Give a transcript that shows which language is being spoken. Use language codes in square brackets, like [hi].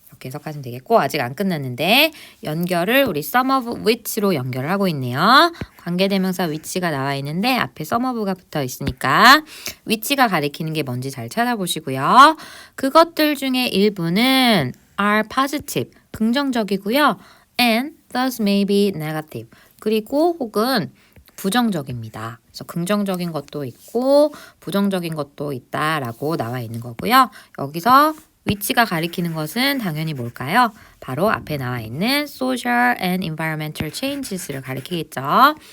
[ko] 이렇게 해석하시면 되겠고 아직 안 끝났는데 연결을 우리 some of which로 연결을 하고 있네요. 관계대명사 which가 나와 있는데 앞에 some of가 붙어 있으니까 which가 가리키는 게 뭔지 잘 찾아보시고요. 그것들 중에 일부는 [en] are positive, [ko] 긍정적이고요. [en] and thus may be negative. [ko] 그리고 혹은 부정적입니다. 그래서 긍정적인 것도 있고 부정적인 것도 있다라고 나와 있는 거고요. 여기서 which가 가리키는 것은 당연히 뭘까요? 바로 앞에 나와 있는 [en] social and environmental changes [ko] 를 가리키겠죠.